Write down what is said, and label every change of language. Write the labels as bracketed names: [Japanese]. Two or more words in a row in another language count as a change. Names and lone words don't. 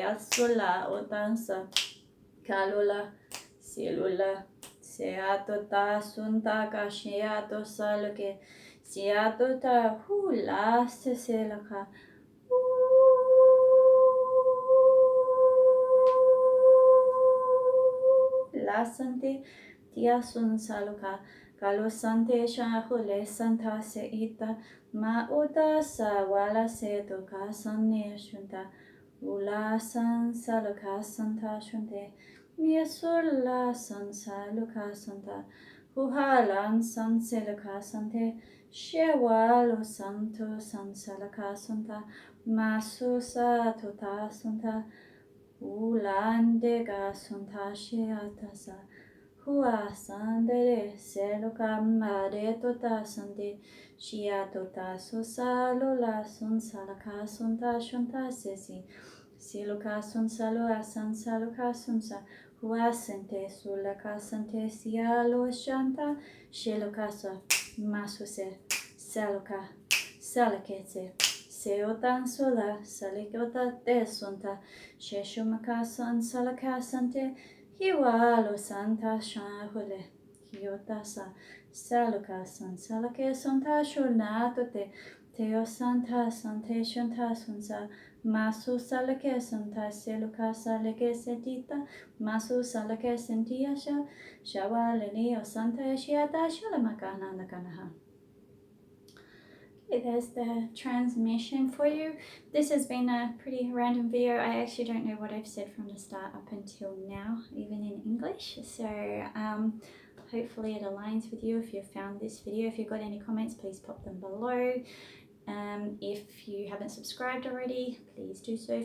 [English] asula otansa calula silula seato ta sunta kashiato saloke siato ta hula seselaka la sante tia sun saluka Kalo sante shahule santa se ita ma uta sa wala se to ka sanne shunta ula san saluka santa shunte miasulla san saluka santa huhalan san seluka sante shewalo santo san salaka santa masusa tota santa ulandega santa sheatasa Hua sandere seluka mare tota sande shia tota susalola sun salaka sunta shunta sesi siluka sun salua san saluka sunsa hua sente sulaka sante sialo shanta shiluka sa masuse saluka salaketse seotan sula salikota te sunta sheshumaka san salaka sante Hiwalo santa shahule, hiotasa, saluka san salake santa shurnato teo santa sante shunta sunsa, masu salake santa seluka salake setita, masu salake sentiasha, shawalini o santa shiata shalamakana nakanaha. Okay, there's the transmission for you. This has been a pretty random video. I actually don't know what I've said from the start up until now, even in English. So hopefully it aligns with you if you've found this video. If you've got any comments, please pop them below. If you haven't subscribed already, please do so.